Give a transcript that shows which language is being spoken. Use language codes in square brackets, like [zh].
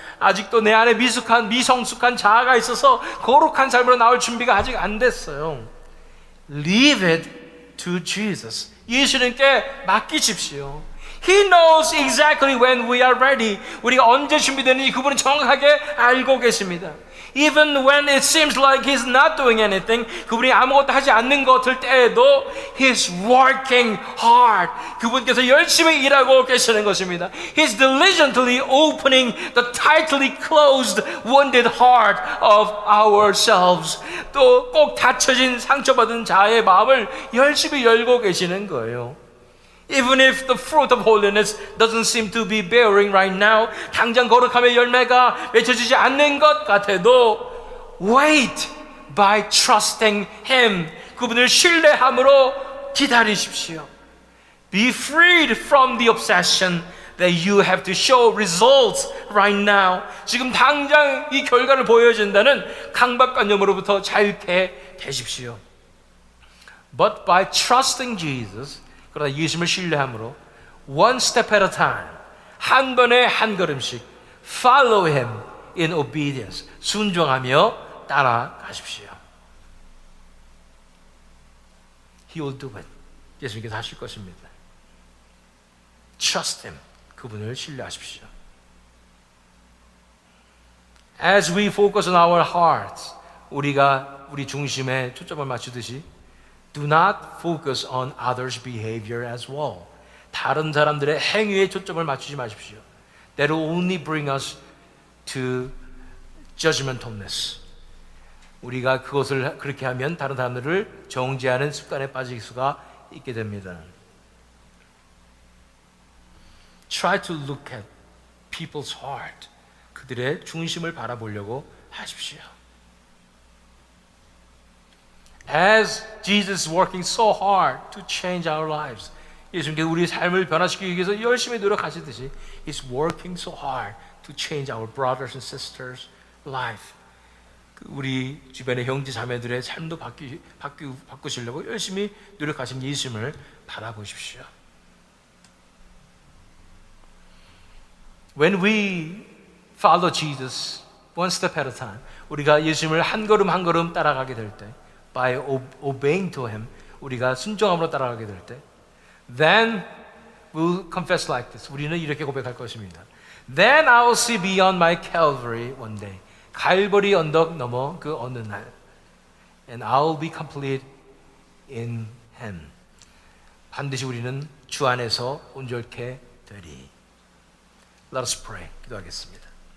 [ko] 아직도 내 안에 미성숙한 자아가 있어서 거룩한 삶으로 나올 준비가 아직 안 됐어요. [en] Leave it to Jesus. [ko] 예수님께 맡기십시오. [en] He knows exactly when we are ready. [ko] 우리가 언제 준비되는지 그분은 정확하게 알고 계십니다. [en] Even when it seems like He's not doing anything, [ko] 그분이 아무것도 하지 않는 것 같을 때에도 [en] He's working hard. [ko] 그분께서 열심히 일하고 계시는 것입니다. [en] He's diligently opening the tightly closed, wounded heart of ourselves. [ko] 또 꼭 닫혀진 상처받은 자의 마음을 열심히 열고 계시는 거예요. [en] Even if the fruit of holiness doesn't seem to be bearing right now, [ko] 당장 거룩함의 열매가 맺혀지지 않는 것 같아도 [en] wait by trusting Him. [ko] 그분을 신뢰함으로 기다리십시오. [en] Be freed from the obsession that you have to show results right now. [ko] 지금 당장 이 결과를 보여준다는 강박관념으로부터 자유케 되십시오. [en] But by trusting Jesus, [ko] 그러나 예수님을 신뢰함으로 [en] one step at a time, [ko] 한 번에 한 걸음씩 [en] follow Him in obedience, [ko] 순종하며 따라가십시오. [en] He will do it. [ko] 예수님께서 하실 것입니다. [en] Trust Him. [ko] 그분을 신뢰하십시오. [en] As we focus on our hearts, [ko] 우리가 우리 중심에 초점을 맞추듯이 [en] do not focus on others' behavior as well. [ko] 다른 사람들의 행위에 초점을 맞추지 마십시오. [en] That will only bring us to judgmentalness. [ko] 우리가 그것을 그렇게 하면 다른 사람들을 정죄하는 습관에 빠질 수가 있게 됩니다. [en] Try to look at people's heart. [ko] 그들의 중심을 바라보려고 하십시오. [en] As Jesus is working so hard to change our lives, [ko] 예수님께서 우리 삶을 변화시키기 위해서 열심히 노력하시듯이 [en] He's working so hard to change our brothers and sisters' life. [ko] 우리 주변의 형제 자매들의 삶도 바꾸시려고 열심히 노력하신 예수님을 바라보십시오. [en] When we follow Jesus one step at a time. [ko] 우리가 예수님을 한 걸음 한 걸음 따라가게 될 때, [en] by obeying to Him, [ko] 우리가 순종함으로 따라가게 될 때, [en] then we'll confess like this. [ko] 우리는 이렇게 고백할 것입니다. [en] Then I will see beyond my Calvary one day. [ko] 갈보리 언덕 넘어 그 어느 날, [en] and I will be complete in Him. [ko] 반드시 우리는 주 안에서 온전케 되리. [en] Let us pray. [ko] 기도하겠습니다.